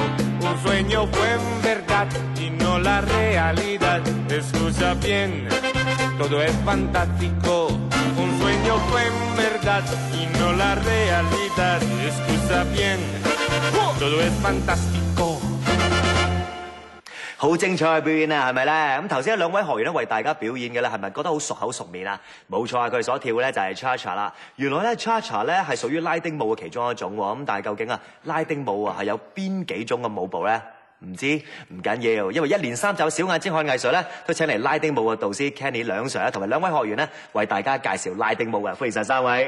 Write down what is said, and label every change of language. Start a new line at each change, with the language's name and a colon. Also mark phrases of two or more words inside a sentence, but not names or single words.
Spanish: Un sueño fue en verdad y no la realidad. Escucha bien, todo es fantástico. Un sueño fue en verdad y no la realidad. Escucha bien, todo es fantástico.
Cantonese: 好精彩嘅表演啊，係咪咧？咁頭先有兩位學員咧為大家表演嘅咧，係咪覺得好熟口熟面啊？冇錯啊，佢哋所跳嘅咧就係 Cha-Cha 啦。原來咧 Cha-Cha 咧係屬於拉丁舞嘅其中一種喎。咁但係究竟啊拉丁舞啊係有邊幾種嘅舞步咧？唔知唔緊要，因為一連三集小眼睛看藝術咧，都請嚟拉丁舞嘅導師 Kenny 梁 Sir 同埋兩位學員咧為大家介紹拉丁舞嘅。歡迎晒三位。